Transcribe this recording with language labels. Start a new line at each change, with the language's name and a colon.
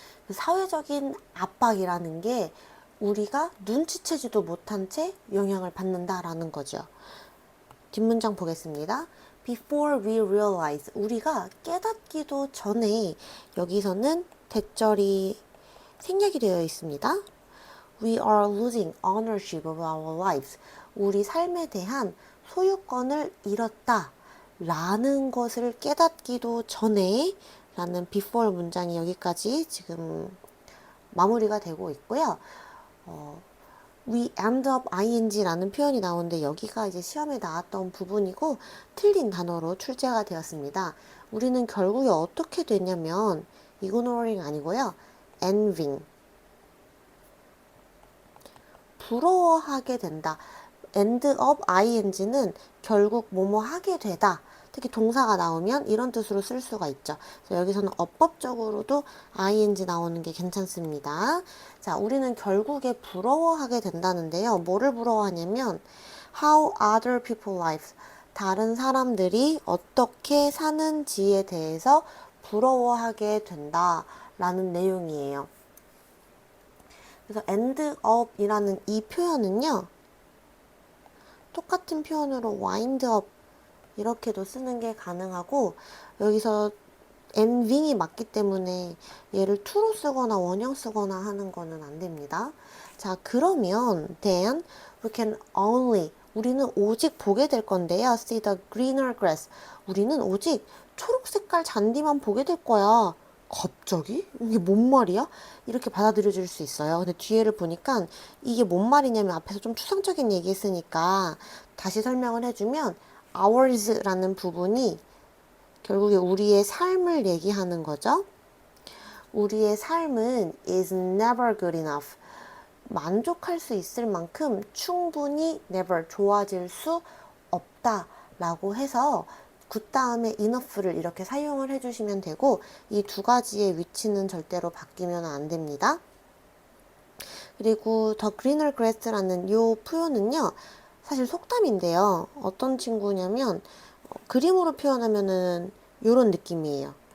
Korean: 사회적인 압박이라는 게 우리가 눈치채지도 못한 채 영향을 받는다라는 거죠. 뒷문장 보겠습니다.
English: Before we realize
Korean: 우리가 깨닫기도 전에 여기서는 대절이 생략이 되어 있습니다.
English: We are losing ownership of our lives.
Korean: 우리 삶에 대한 소유권을 잃었다 라는 것을 깨닫기도 전에 라는 before 문장이 여기까지 지금 마무리가 되고 있고요. We end up ing라는 표현이 나오는데 여기가 이제 시험에 나왔던 부분이고 틀린 단어로 출제가 되었습니다. 우리는 결국에 어떻게 되냐면 ignoring 아니고요.
English: envying.
Korean: 부러워하게 된다. end of ing는 결국 뭐뭐 하게 되다. 특히 동사가 나오면 이런 뜻으로 쓸 수가 있죠. 그래서 여기서는 어법적으로도 ing 나오는 게 괜찮습니다. 자, 우리는 결국에 부러워하게 된다는데요. 뭐를 부러워하냐면
English: how other people lives.
Korean: 다른 사람들이 어떻게 사는지에 대해서 부러워하게 된다라는 내용이에요. 그래서 end up 이라는 이 표현은요. 똑같은 표현으로 wind up 이렇게도 쓰는 게 가능하고 여기서 envying이 맞기 때문에 얘를 to로 쓰거나 원형 쓰거나 하는 거는 안 됩니다. 자, 그러면
English: then we can only
Korean: 우리는 오직 보게 될 건데요.
English: see the greener grass.
Korean: 우리는 오직 초록 색깔 잔디만 보게 될 거야. 갑자기? 이게 뭔 말이야? 이렇게 받아들여질 수 있어요. 근데 뒤에를 보니까 이게 뭔 말이냐면 앞에서 좀 추상적인 얘기 했으니까 다시 설명을 해주면 ours라는 부분이 결국에 우리의 삶을 얘기하는 거죠. 우리의 삶은
English: is never good enough.
Korean: 만족할 수 있을 만큼 충분히 never 좋아질 수 없다 라고 해서 good 다음에 enough를 이렇게 사용을 해주시면 되고 이 두 가지의 위치는 절대로 바뀌면 안 됩니다. 그리고 the greener grass라는 이 표현은요 사실 속담인데요 어떤 친구냐면 그림으로 표현하면은 이런 느낌이에요.